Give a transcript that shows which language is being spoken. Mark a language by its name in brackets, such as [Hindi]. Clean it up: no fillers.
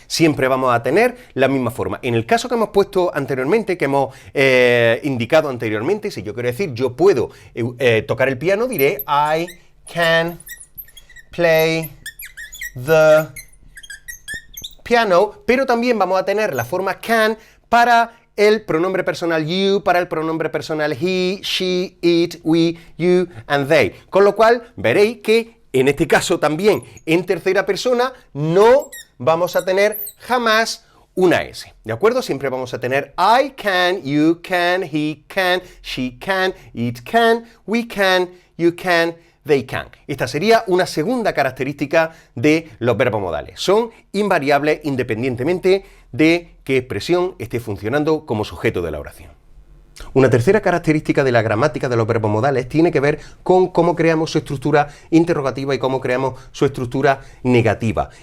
[Spanish] Siempre vamos a tener la misma forma. En el caso que hemos puesto anteriormente, que hemos indicado anteriormente, si yo quiero decir yo puedo tocar el piano, diré [English] I can play the piano, [Spanish] pero también vamos a tener la forma can para el pronombre personal you, para el pronombre personal [English] he, she, it, we, you, and they. [Spanish] Con lo cual, veréis que en este caso también, en tercera persona, no vamos a tener jamás una S. ¿De acuerdo? Siempre vamos a tener [English] I can, you can, he can, she can, it can, we can, you can, they can. [Spanish] Esta sería una segunda característica de los verbos modales. Son invariables independientemente de qué expresión esté funcionando como sujeto de la oración. Una tercera característica de la gramática de los verbos modales tiene que ver con cómo creamos su estructura interrogativa y cómo creamos su estructura negativa.